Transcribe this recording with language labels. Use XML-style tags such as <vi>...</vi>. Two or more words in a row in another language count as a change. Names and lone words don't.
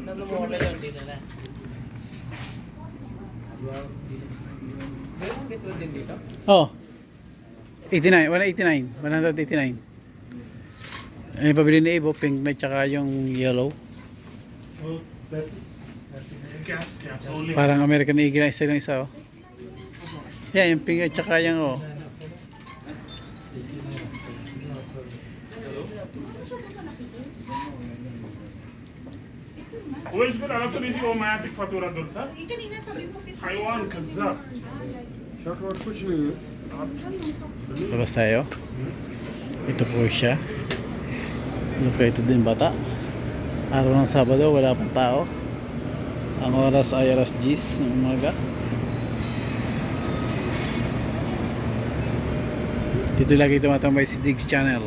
<tl>Oh. 89, 189, 189. Ay pabili ni Evo, pink na tsaka yung yellow. Oh, 30.</tl> <en>Caps, only.</en> <tl>Parang American Eagle isa lang isa oh. Yan, yung pink at tsaka yung oh.</tl> <ar>وإيش قول على طول يجي وما يعطيك فاتورة دول صح؟ حيوان كذاب.</ar> <tl>Short po siya. Labas tayo. Ito po siya. Ito din bata. Araw ng Sabado, wala pang tao. Ang oras ay alas 10 ng umaga. Dito lagi tumatambay si Diggs Channel.</tl>